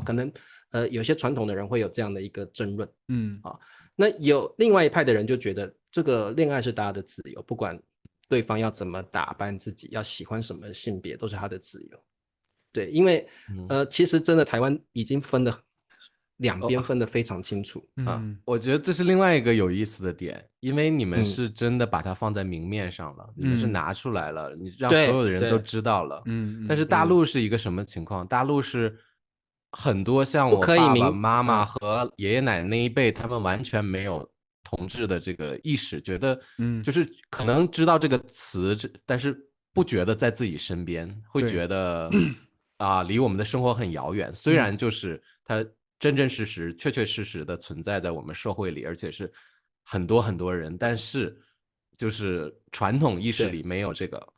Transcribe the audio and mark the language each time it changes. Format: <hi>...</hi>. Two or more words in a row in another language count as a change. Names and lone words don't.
<zh>可能有些傳統的人會有這樣的一個爭論，那有另外一派的人就覺得這個戀愛是大家的自由，不管對方要怎麼打扮自己，要喜歡什麼性別都是他的自由。對，因為其實真的台灣已經兩邊分得非常清楚我覺得這是另外一個有意思的點，因為你們是真的把它放在明面上了，你們是拿出來了，你讓所有的人都知道了。但是大陸是一個什麼情況？大陸是很多像我爸爸媽媽和爺爺奶奶那一輩，他們完全沒有同志的這個意識，覺得就是可能知道這個詞，但是不覺得在自己身邊，會覺得離我們的生活很遙遠。雖然就是它真真實實、確確實實的存在在我們社會裡，而且是很多人，但是就是傳統意識裡沒有這個。</zh>